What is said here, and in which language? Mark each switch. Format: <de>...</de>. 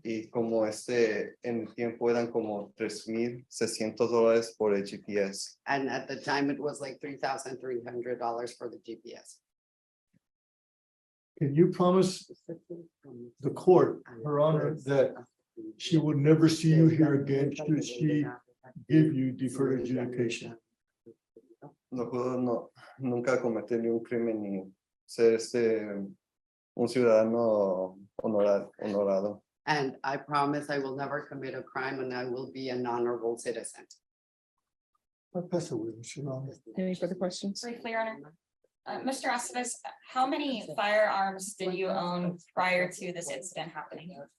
<es>Y como en el tiempo eran como $3,600 por el GPS.</es> <en>And at the time, it was like $3,300 for the GPS. Can you promise the court, Her Honor, that she will never see you here again should she give you deferred adjudication?</en> <es>No puedo nunca cometer ni un crimen ni ser un ciudadano honorado.</es> <en>And I promise I will never commit a crime and I will be an honorable citizen. I'll pass it with you, Your Honor. Any further questions? Briefly, Your Honor. Mr. Aceves, how many firearms did you own prior to this incident happening?</en>